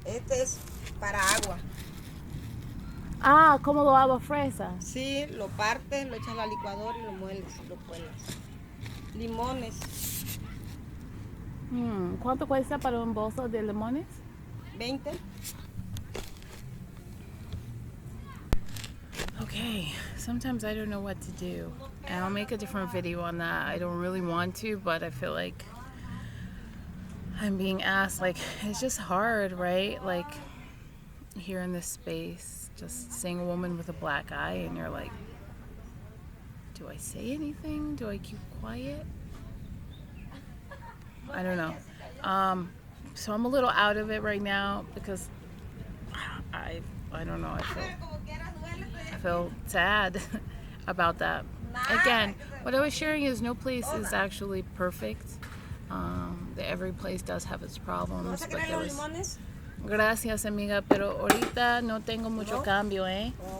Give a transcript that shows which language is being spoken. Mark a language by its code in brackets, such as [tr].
[es] No, este es para agua. Ah, ¿cómo lo hago? Fresa. Sí, lo partes, lo echas a la licuadora y lo mueles, lo cuelas. Limones. ¿Cuánto cuesta para un bolso de limones? 20. [en] Okay, sometimes I don't know what to do. And I'll make a different video on that. I don't really want to, but I feel like I'm being asked. Like, it's just hard, right? Like, here in this space, just seeing a woman with a black eye, and you're like, do I say anything? Do I keep quiet? I don't know. So I'm a little out of it right now because I don't know. I feel sad about that. Again, what I was sharing is no place is actually perfect. Every place does have its problems. But there was... [es] Gracias, amiga, pero ahorita no tengo mucho cambio, ¿eh?